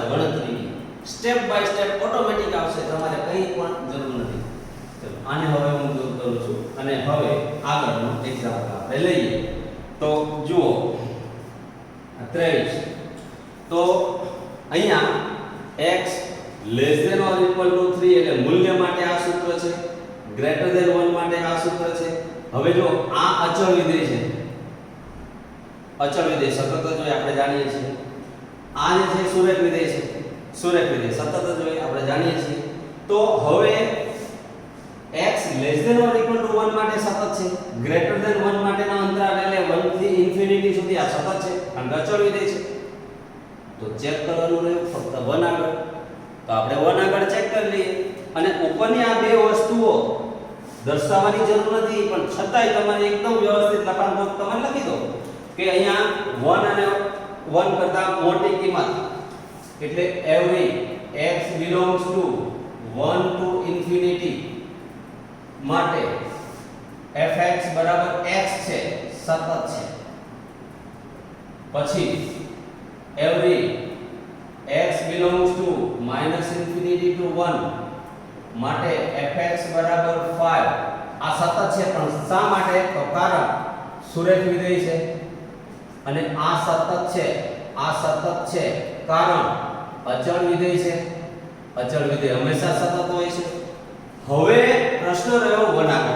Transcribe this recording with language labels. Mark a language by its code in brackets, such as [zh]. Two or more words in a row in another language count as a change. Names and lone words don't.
[gu] ગણતરીની [en] step by step automatic [gu] આવશે, તમારે કંઈ પણ જરૂર નથી. ચલો આને હવે હું દૂર કરું છું અને હવે આગળનો એક્ઝામ્પલ આપણે લઈએ. તો જુઓ 23. તો અહીંયા [en] x less than or equal to 3 [gu] એટલે મૂલ્ય માટે આ સૂત્ર છે, [en] greater than 1 [gu] માટે આ સૂત્ર છે. હવે જો આ અચળ વિધેય છે, અચળ વિધેય સતત જ હોય આપણે જાણીએ છીએ. આ જે છે સુરેખ વિધેય છે, સુરેખ વિધેય સતત જ હોય આપણે જાણીએ છીએ. તો હવે [en] x less than or equal to 1 [gu] માટે સતત છે, [en] greater than 1 [gu] માટેના અંતરાલ એટલે 1 થી ઇન્ફિનિટી સુધી આ સતત છે અને અચળ વિધેય છે. તો ચેક કરવાનું રહ્યું ફક્ત 1 આગળ. તો આપણે 1 આગળ ચેક કરી લઈએ અને ઉપરની આ બે વસ્તુઓ દર્શાવવાની જરૂર નથી, પણ છતાંય તમારે એકદમ વ્યવસ્થિત લખાણ તમે લખી દો કે અહીંયા 1 અને 1 કરતા મોટી કિંમત એટલે [en] every x belongs to 1 to infinity [gu] માટે fx બરાબર x છે, સતત છે. પછી [en] every x belongs to minus infinity to 1 [gu] માટે fx બરાબર 5 આ સતત છે. પણ શા માટે? તો કારણ સુરેખ વિધેય છે અને આ સતત છે, આ સતત છે કારણ અચળ વિધેય છે. અચળ વિધેય હંમેશા સતત હોય છે. હવે પ્રશ્ન રહ્યો 1 આગળ.